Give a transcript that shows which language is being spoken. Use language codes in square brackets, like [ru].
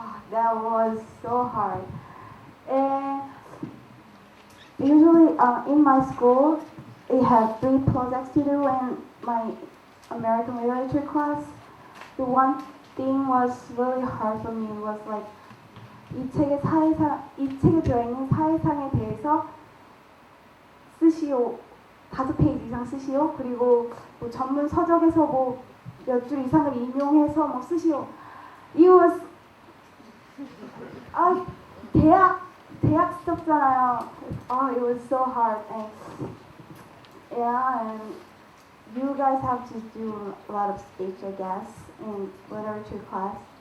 [en] that was so hard. And usually in my school, we had 3 projects to do in my American literature class. The one thing was really hard for me was like [ko] 이 책에 들어있는 사회상에 대해서 쓰시오. 5페이지 이상 쓰시오. 그리고 뭐 전문 서적에서 뭐 몇 줄 이상을 인용해서 뭐 쓰시오. [en] It was 대학 stuff잖아요. It was so hard. And yeah, and you guys have to do a lot of speech, I guess, in literature class.